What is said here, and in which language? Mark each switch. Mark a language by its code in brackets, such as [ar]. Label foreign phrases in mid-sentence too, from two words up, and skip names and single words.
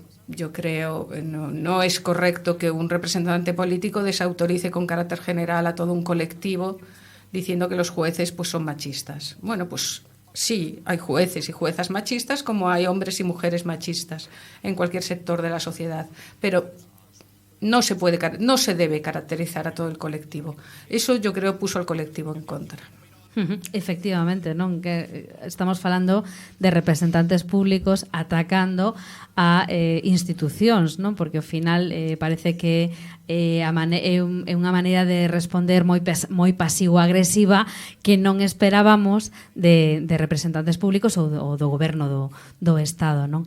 [es] Yo creo, no es correcto que un representante político desautorice con carácter general a todo un colectivo diciendo que los jueces pues son machistas. Bueno, pues sí, hay jueces y juezas machistas, como hay hombres y mujeres machistas en cualquier sector de la sociedad, pero no se debe caracterizar a todo el colectivo. Eso, yo creo, puso al colectivo en contra. [gl] Efectivamente, non? Que estamos falando de representantes públicos atacando a institucións, non? Porque ao final parece que é unha maneira de responder moi pasivo-agresiva que non esperábamos de representantes públicos ou do goberno do Estado, non?